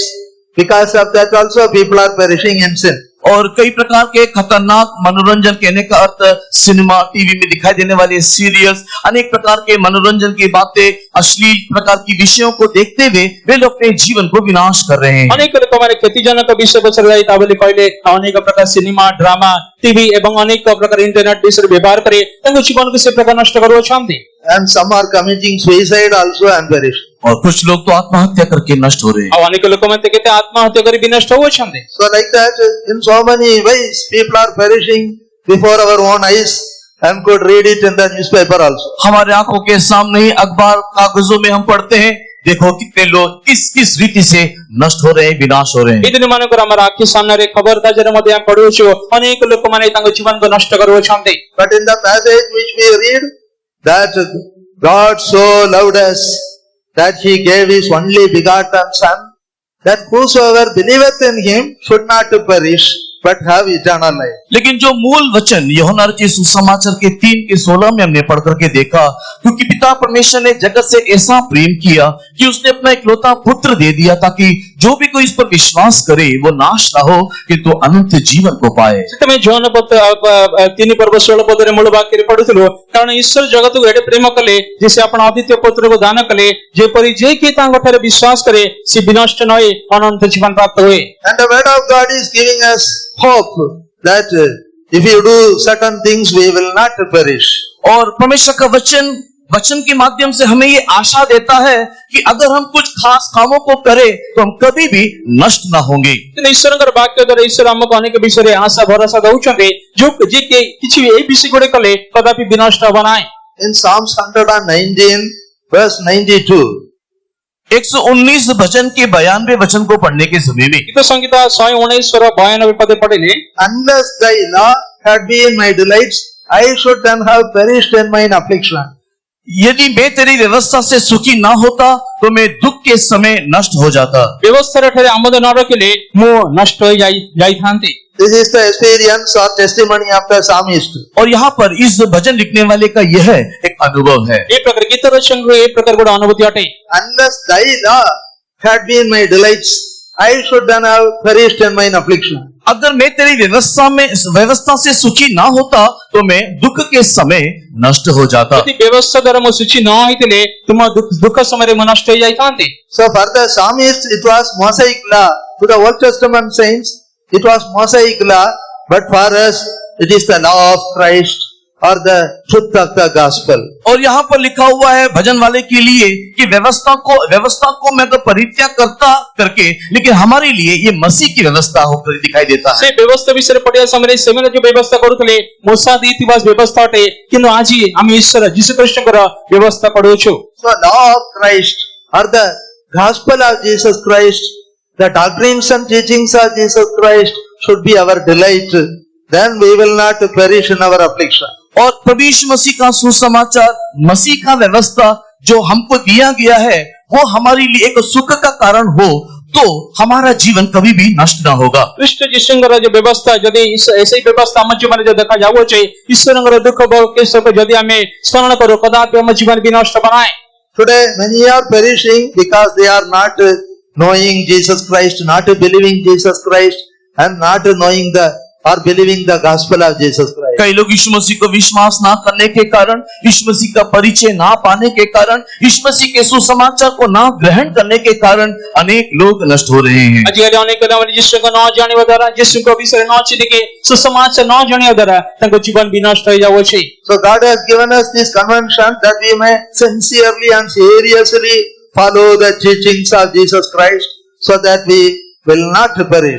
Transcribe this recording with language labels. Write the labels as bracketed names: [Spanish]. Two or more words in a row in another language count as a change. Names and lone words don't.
[English] Because of that also people are perishing in sin. [Hindi] और कई प्रकार के खतरनाक मनोरंजन कहने का अर्थ सिनेमा, टीवी में दिखाई देने वाले सीरियल्स, अनेक प्रकार के मनोरंजन की बातें, अश्लील प्रकार की विषयों को देखते हुए वे लोग अपने जीवन को विनाश कर रहे हैं। [Odia] ଅନେକ ଲୋକମାନେ କ୍ଷତିଜନକ ବିଷୟ ପଛରେ ଯାଇ ତା ବୋଲି କହିଲେ ଅନେକ ପ୍ରକାର ସିନେମା, ଡ୍ରାମା, ଟିଭି ଏବଂ ଅନେକ ପ୍ରକାର ଇଣ୍ଟରନେଟ ବିଷୟରେ ବ୍ୟବହାର କରି ତାଙ୍କ ଜୀବନକୁ ସେ ପ୍ରକାର ନଷ୍ଟ କରୁଅଛନ୍ତି। [English] And some are committing suicide also and perishing. [Hindi] और कुछ लोग तो आत्महत्या करके नष्ट हो रहे हैं। [Odia] ଆଉ ଅନେକ ଲୋକମାନେ ତ କେତେ ଆତ୍ମହତ୍ୟା କରି ବିନଷ୍ଟ ହେଉଅଛନ୍ତି। [English] So like that in so many ways people are perishing before our own eyes and could read it in the newspaper also. [Hindi] हमारे आंखों के सामने ही अखबार कागजों में हम पढ़ते हैं, देखो कितने लोग किस किस रीति से नष्ट हो रहे हैं, विनाश हो रहे हैं। [Odia] ଏଇ ଦିନ ମାନଙ୍କର ଆମର ଆଖି ସାମ୍ନାରେ ଖବର କାଗଜରେ ମଧ୍ୟ ଆମେ ପଢୁଅଛୁ ଅନେକ ଲୋକମାନେ ତାଙ୍କ ଜୀବନକୁ ନଷ୍ଟ କରୁଅଛନ୍ତି। [English] But in the passage which we read that God so loved us that he gave his only begotten son, that whosoever believeth in him should not perish but have eternal life. [Hindi] लेकिन जो मूल वचन यूहन्ना रचित सुसमाचार के 3:16 में हमने पढ़ करके देखा, क्योंकि पिता परमेश्वर ने जगत से ऐसा प्रेम किया कि उसने अपना इकलौता पुत्र दे दिया ताकि जो भी कोई इस पर विश्वास करे वो नाश ना हो किंतु अनंत जीवन को पाए। [Odia] ସେଥିପାଇଁ ଜୋହନ 3 ପର୍ବ 16 ପଦରେ ମୂଳ ବାକ୍ୟରେ ପଢୁଥିଲୁ, କାରଣ ଈଶ୍ୱର ଜଗତକୁ ଏତେ ପ୍ରେମ କଲେ ଯେ ସେ ଆପଣ ଅଦ୍ୱିତୀୟ ପୁତ୍ରକୁ ଦାନ କଲେ, ଯେପରି ଯେ କିଏ ତାଙ୍କ ଠାରେ ବିଶ୍ୱାସ କରେ ସେ ବିନଷ୍ଟ ନ ହୋଇ ଅନନ୍ତ ଜୀବନ ପ୍ରାପ୍ତ ହୁଏ। [English] And the word of God is giving us hope that if you do certain things we will not perish. [Hindi] और परमेश्वर का वचन के माध्यम से हमें ये आशा देता है कि अगर हम कुछ खास कामों को करें तो हम कभी भी नष्ट ना होंगे। [Odia] ଈଶ୍ୱରଙ୍କର ବାକ୍ୟ ଦ୍ୱାରା ଈଶ୍ୱର ଆମକୁ ଅନେକ ବିଷୟରେ ଆଶା ଭରସା ଦଉଛନ୍ତି, ଯେ କିଛି ବି ଏଇ ବିଷୟ ଗୁଡେ କଲେ କଦାପି ବିନଷ୍ଟ ହବ ନାହିଁ। [English] In Psalms 119 verse 92, [Hindi] 119 भजन के 92 वचन को पढ़ने के समय में [Odia] ଗୀତ ସଂଗୀତ 119 92 ପଦେ ପଢିଲେ, [English] unless thy law had been my delights, I should then have perished in mine affliction. [Hindi] यदि मैं तेरी व्यवस्था से सुखी ना होता तो मैं दुख के समय नष्ट हो जाता। [Odia] ବ୍ୟବସ୍ଥାର ଠାରେ ଆମୋଦ ନ ରଖିଲେ ମୁଁ ନଷ୍ଟ ହୋଇ ଯାଇଥାନ୍ତି। [English] This is the experience or testimony of the psalmist. [Hindi] और यहाँ पर इस भजन लिखने वाले का यह एक अनुभव है। [Odia] ଏ ପ୍ରକାର ଗୀତ ରଚକଙ୍କର ଏ ପ୍ରକାର ଗୋଟେ ଅନୁଭୂତି ଅଟେ। [English] Unless thy law had been my delights, I should then have perished in mine affliction. [Hindi] अगर मैं तेरी व्यवस्था से सुखी ना होता तो मैं दुख के समय नष्ट हो जाता। [Odia] ଯଦି ବ୍ୟବସ୍ଥା ଦ୍ୱାରା ମୁଁ ସୂଚି ନ ହେଇଥିଲେ ତୁମ ଦୁଃଖ ସମୟରେ ମୁଁ ନଷ୍ଟ ହୋଇ ଯାଇଥାନ୍ତି। [English] So for the psalmist it was Mosaic law. To the Old Testament saints it was Mosaic law, but for us it is the law of Christ or the truth of the gospel. [Hindi] और यहाँ पर लिखा हुआ है भजन वाले के लिए कि व्यवस्था को मैं तो परित्याग करके, लेकिन हमारे लिए ये मसीह की व्यवस्था होकर दिखाई देता है। [Odia] ସେ ବ୍ୟବସ୍ଥା ବିଷୟରେ ପଢିବା ସମୟରେ ସେମାନେ ଯୋଉ ବ୍ୟବସ୍ଥା କରୁଥିଲେ ମୂଷା ଦେଇଥିବା ବ୍ୟବସ୍ଥା ଅଟେ, କିନ୍ତୁ ଆଜି ଆମେ ଈଶ୍ୱର ଯୀଶୁ ଖ୍ରୀଷ୍ଟଙ୍କର ବ୍ୟବସ୍ଥା ପଢୁଛୁ। [English] So law of Christ or the gospel of Jesus Christ, the doctrines and teachings of Jesus Christ should be our delight. Then we will not perish in our affliction. [Hindi] और प्रभु यीशु मसीह का सुसमाचार, मसीह का व्यवस्था जो हमको दिया गया है वो हमारे लिए एक सुख का कारण हो तो हमारा जीवन कभी भी नष्ट ना होगा। [Odia] ଖ୍ରୀଷ୍ଟ ଯୀଶୁଙ୍କର ଯୋଉ ବ୍ୟବସ୍ଥା ଯଦି ସେଇ ବ୍ୟବସ୍ଥା ଆମ ଜୀବନରେ ଯଦି ଦେଖାଯାଉଅଛି, ଈଶ୍ୱରଙ୍କର ଦୁଃଖ କେଶକୁ ଯଦି ଆମେ ସ୍ମରଣ କରୁ, କଦାପି ଆମ ଜୀବନ ବି ନଷ୍ଟ ହେବ ନାହିଁ। [English] Today, many are perishing because they are not knowing Jesus Christ, not believing Jesus Christ, and not knowing or believing the gospel of Jesus Christ. [Hindi] कई लोग यीशु मसीह को विश्वास ना करने के कारण, यीशु मसीह का परिचय ना पाने के कारण, यीशु मसीह के सुसमाचार को ना ग्रहण करने के कारण अनेक लोग नष्ट हो रहे हैं। [Odia] ଆଜିକାଲି ଅନେକ ପିଲାମାନେ ଯୀଶୁଙ୍କୁ ନ ଜାଣିବା ଦ୍ୱାରା, ଯୀଶୁଙ୍କ ବିଷୟରେ ନ ଚିହ୍ନିକି, ସୁସମାଚାର ନ ଜାଣିବା ଦ୍ୱାରା ତାଙ୍କ ଜୀବନ ବି ନଷ୍ଟ ହୋଇଯାଉଅଛି। [English] So God has given us this convention that we may sincerely and seriously follow the teachings of Jesus Christ, so that we will not perish.